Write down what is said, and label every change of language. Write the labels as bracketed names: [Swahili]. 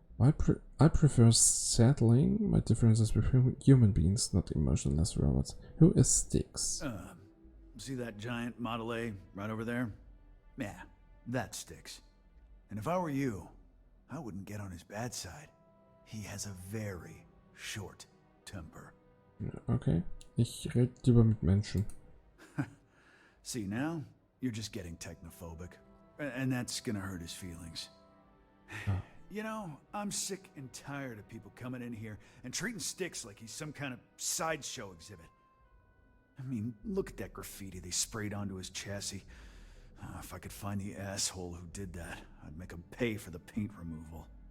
[English] I prefer settling my differences with human beings, not emotionless robots. Who is Styx? See that giant Model A right over there? Yeah, that's Styx. And if I were you, I wouldn't get on his bad side. He has a very short temper. [German] Okay, ich rede lieber mit Menschen. [English] See, now you're just getting technophobic. And that's gonna hurt his feelings. You know, I'm sick and tired of people coming in here and treating Styx like he's some kind of sideshow exhibit. I mean, look at that graffiti they sprayed onto his chassis. If I could find the asshole who did that, I'd make him pay for the paint removal.